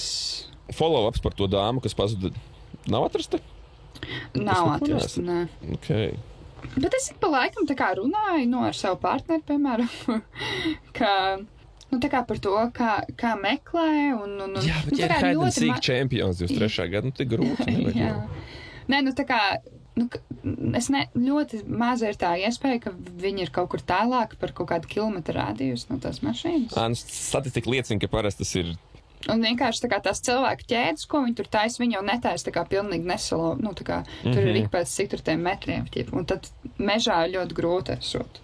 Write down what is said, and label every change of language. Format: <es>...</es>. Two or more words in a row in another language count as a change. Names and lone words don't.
<lv>Follow-ups par to dāmu, kas pazuda. Nav atrasta? Nav atrasta, nē. Okay. Bet es pa laikam tā kā runāju ar savu partneri, piemēram, tā kā par to, kā meklē un jā, bet ja ir</lv> <en>hide and seek</en> <lv>čempions 23. gadu, tik grūti. Jā. Nē, tā kā ļoti maza ir tā iespēja, ka viņi ir kaut kur tālāk par kaut kādu kilometru rādījus no tās mašīnas. Statistika liecina, ka parasti tas ir. Un vienkārši tā kā tās cilvēku ķēdes, ko viņi tur taisa, viņi jau netaisa tā kā pilnīgi nesalo, tur ir ik pēc cik tur tiem metriem, un tad mežā ļoti grūti esot.</lv>